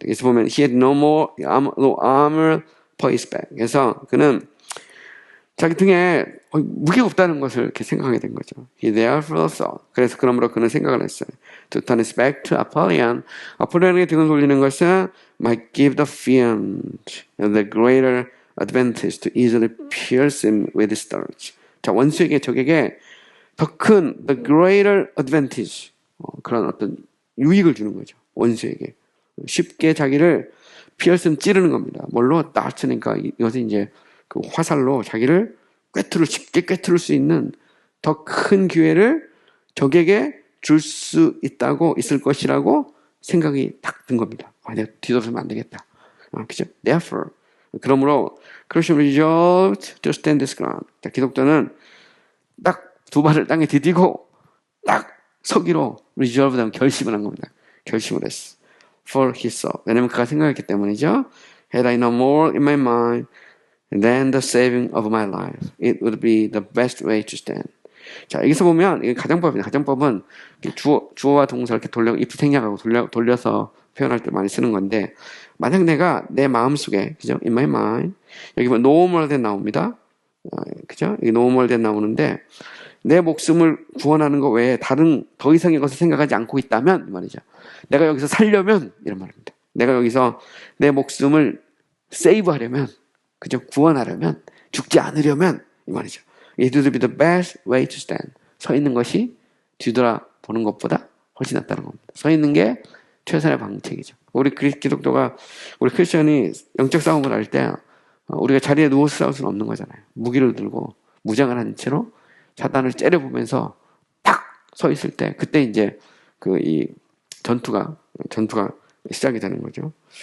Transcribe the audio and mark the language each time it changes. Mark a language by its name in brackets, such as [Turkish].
[Korean] 그래서 보면 [English] he had no armor for his back. [Korean] 그래서 그는 자기 등에 무기가 없다는 것을 이렇게 생각하게 된 거죠. [English] He therefore thought. [Korean] 그래서 그러므로 그는 생각을 했어요. [English] To turn his back to Apollyon. [Korean] 아폴리온에게 등을 돌리는 것은 [English] might give the fiend the greater advantage to easily pierce him with his darts. [Korean] 자, 적에게 더 큰 [English] the greater advantage [Korean] 그런 어떤 유익을 주는 거죠. 원수에게 쉽게 자기를 피어스는 찌르는 겁니다. 뭘로? dart니까 이것은 이제 그 화살로 자기를 쉽게 꿰뚫을 수 있는 더 큰 기회를 적에게 줄 수 있을 것이라고 생각이 딱 든 겁니다. 내가 뒤돌아서면 안 되겠다. 그죠? [English] Therefore, [Korean] 그러므로 [English] Christian resolved to stand this ground. [Korean] 자, 기독교는 딱 두 발을 땅에 디디고 딱 서기로 resolved 하면 결심을 한 겁니다. 결심을 했어. [English] For he saw. [Korean] 왜냐면 그가 생각했기 때문이죠. [English] Had I no more in my mind than the saving of my life, it would be the best way to stand. [Korean] 자, 여기서 보면 이게 가정법입니다. 가정법은 주어와 동사를 이렇게 if 생략하고 돌려서 표현할 때 많이 쓰는 건데, 만약 내가 내 마음속에, 그죠? [English] In my mind. [Korean] 여기 보면 no more than 나옵니다. 그죠? 여기 no more than 나오는데, 내 목숨을 구원하는 것 외에 다른 더 이상의 것을 생각하지 않고 있다면 이 말이죠. 내가 여기서 살려면 이런 말입니다. 내가 여기서 내 목숨을 세이브하려면, 그죠? 구원하려면, 죽지 않으려면 이 말이죠. [English] It would be the best way to stand. [Korean] 서 있는 것이 뒤돌아보는 것보다 훨씬 낫다는 겁니다. 서 있는 게 최선의 방책이죠. 우리 크리스천이 영적 싸움을 할 때 우리가 자리에 누워서 싸울 수는 없는 거잖아요. 무기를 들고 무장을 한 채로 사단을 째려보면서 딱 서 있을 때 그때 이제 이 전투가 시작이 되는 거죠.